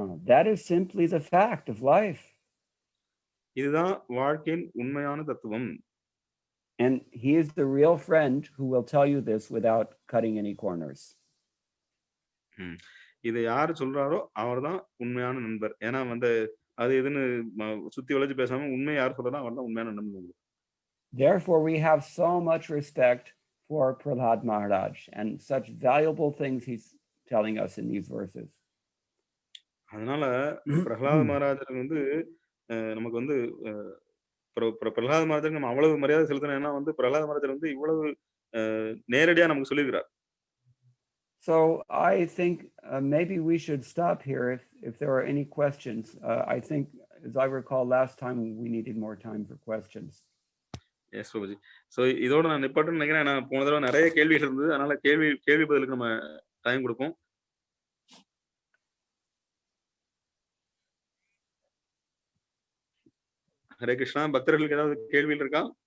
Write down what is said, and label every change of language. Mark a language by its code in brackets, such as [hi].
[en] That is simply the fact of life. [ta] இதுதான் வாழ்க்கையின் உண்மையான தத்துவம். [en] And he is the real friend who will tell you this without cutting any corners. [ta] இதை யாரு சொல்றாரோ அவர்தான் உண்மையான நண்பர். ஏன்னா வந்து அது எதுன்னு சுத்தி வளைச்சு பேசாம உண்மையை யார் சொல்றாரோ அவர்தான் உண்மையான நண்பர். [en] Therefore we have so much respect for Prahlad Maharaj and such valuable things he's telling us in these verses. [ta] அதனால பிரஹ்லாத மகாராஜர் வந்து நமக்கு வந்து பிரஹ்லாத மகாராஜருக்கு நம்ம அவ்வளவு மரியாதை செலுத்தணும். ஏன்னா வந்து பிரஹ்லாத மகாராஜர் வந்து இவ்வளவு நேரடியா நமக்கு சொல்லியிருக்கிறார். [en] So I think maybe we should stop here if there are any questions. I think, as I recall, last time we needed more time for questions. [ta] S Prabhuji. So இதோட நான் நிப்பாட்டுன்னு நினைக்கிறேன். நான் போன தடவை நிறைய கேள்விகள் இருந்தது. அதனால கேள்வி பதிலுக்கு நம்ம டைம் கொடுப்போம். ஹரே கிருஷ்ணா. பக்தர்களுக்கு ஏதாவது கேள்விகள் இருக்கா?